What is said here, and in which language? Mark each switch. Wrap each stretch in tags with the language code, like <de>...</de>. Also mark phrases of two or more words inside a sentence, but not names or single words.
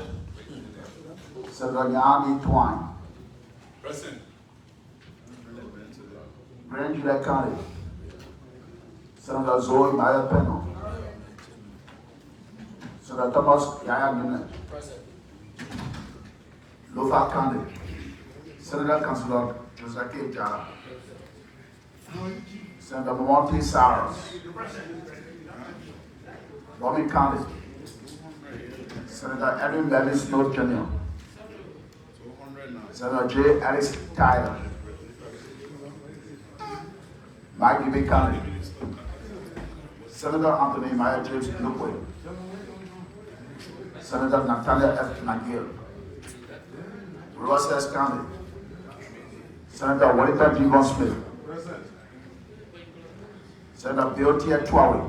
<en>Senator Yanni Twine. Present. Grand Juliet County. Senator Zoe Maya Peno. Senator Thomas Yaya Nunez. Present. Lofa County. Senator Councilor Joseph K. Jara. Senator Monty Saros. Robbie County. Senator Edwin Levy Snow Jr. Senator J. Alice Tyler. Mike Gibby County. Senator Anthony Maya James Luque. Senator Natalia F. McGill. Rosses County. Senator Wellington Devon Smith. Senator Deotia Tuawe.</en>